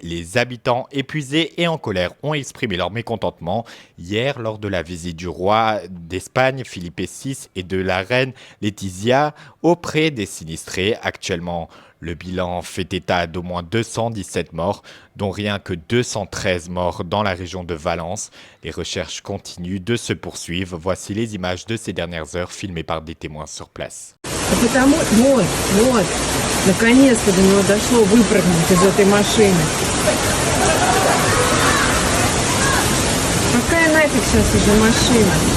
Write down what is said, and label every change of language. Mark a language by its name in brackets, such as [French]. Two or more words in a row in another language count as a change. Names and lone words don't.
[French] Les habitants épuisés et en colère ont exprimé leur mécontentement hier lors de la visite du roi d'Espagne, Philippe VI, et de la reine Laetitia auprès des sinistrés. Actuellement, le bilan fait état d'au moins 217 morts, dont rien que 213 morts dans la région de Valence. Les recherches continuent de se poursuivre. Voici les images de ces dernières heures filmées par des témoins sur place. [Russian] Наконец-то до него дошло выпрыгнуть из этой машины. Какая нафиг сейчас уже машина?